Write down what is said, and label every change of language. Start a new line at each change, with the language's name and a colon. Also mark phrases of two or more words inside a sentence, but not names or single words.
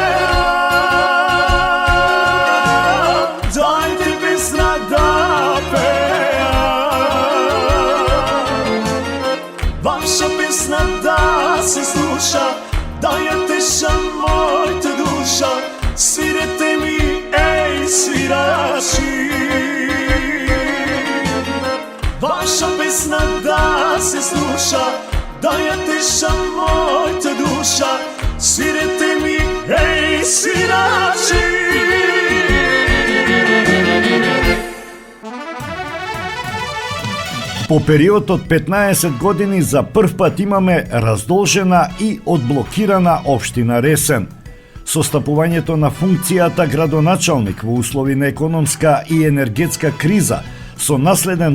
Macedonian: дајте песна да певам, ваша песна да се слуша, да ја теша моја душа, свирете ми, еј свирачи. Ваша песна да се слуша, да ја теша моја душа, свирете ми, еј свирачи. По период од 15 години за прв пат имаме раздолжена и одблокирана општина Ресен. Со стапувањето на функцијата градоначалник во услови на економска и енергетска криза, со наследен